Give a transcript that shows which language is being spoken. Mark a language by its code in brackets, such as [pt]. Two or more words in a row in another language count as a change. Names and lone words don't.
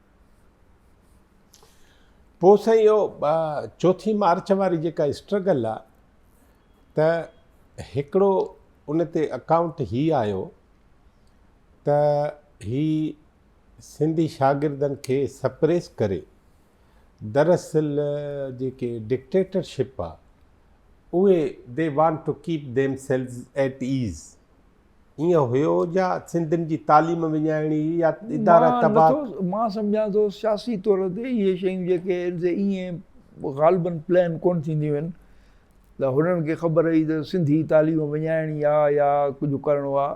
[sd] पोइ साईं इहो 4 मार्च वारी जेका स्ट्रगल आहे, त हिकिड़ो उन ते अकाउंट ही आयो त ही सिंधी शागिर्दनि खे सप्रेस करे, दरअसल जेके डिक्टेटरशिप आहे उहे [en] they want to keep themselves at ease, [sd] ईअं हुयो या सिंधियुनि जी तालीम विञाइणी या इदारा तबाह? मां सम्झां थो सियासी तौर ते इहे शयूं जेके ईअं ग़ालिबन प्लान कोन थींदियूं आहिनि, त हुननि खे ख़बर हुई त सिंधी तालीम विञाइणी आहे या कुझु करिणो आहे।